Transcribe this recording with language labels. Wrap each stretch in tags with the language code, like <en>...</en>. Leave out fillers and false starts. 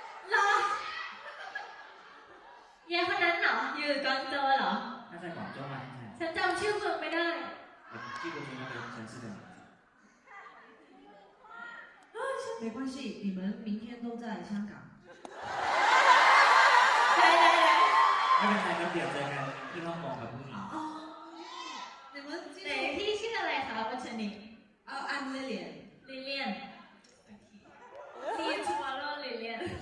<th>เหรอเย่คนนั้นเหรอ อยู่กวางโจวเหรอ</th> <zh>他在广州吗？现在</zh> <th>ฉันจำชื่อเมืองไม่ได้</th> <zh>我记不住那个城市的名字。没关系，你们明天都在香港。</zh> <th>ได้ได้ได้ ไม่เป็นไรครับเดี๋ยวเจอกันที่ฮ่องกงครับพรุ่งนี้</th> <zh>哦，你们今</zh> <th>ไหน</th> <zh>天</zh> <th>พี่ชื่ออะไรคะวัชนิก</th> <en>I'm Lilian. ลิเลียน See you tomorrow ลิเลียน</en>